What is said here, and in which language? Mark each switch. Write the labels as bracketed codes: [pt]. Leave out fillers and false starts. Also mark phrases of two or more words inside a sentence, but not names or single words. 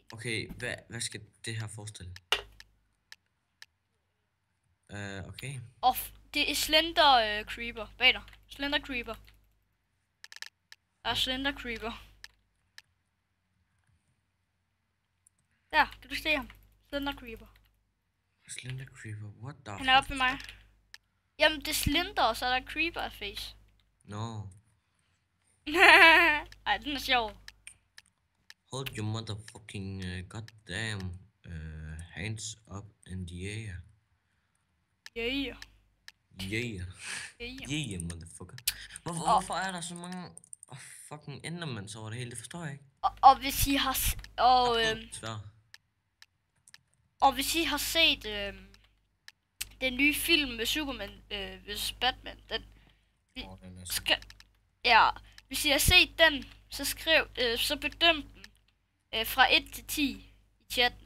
[da] Okay, hvad skal det her forestille? Okay. Og det er Slender Creeper. Bag dig. Slender Creeper. Der er Slender Creeper. Der, kan du se ham? Slender Creeper. [en] Slender Creeper, what the fuck? [da] Han er oppe ved mig. Jamen, det er Slender, og så er der Creeper face. No. Ej, den er sjov. [en] Hold your motherfucking goddamn hands up in the air. Yeah. Yeah. Yeah. Yeah, motherfucker. [da] Hvorfor er der så mange fucking endermans over det hele? Det forstår jeg ikke. Og hvis I har... Og hvis I har set den nye film med Superman vs. Batman, den er ja, hvis I har set den, så så bedøm den fra 1 til 10 i chatten.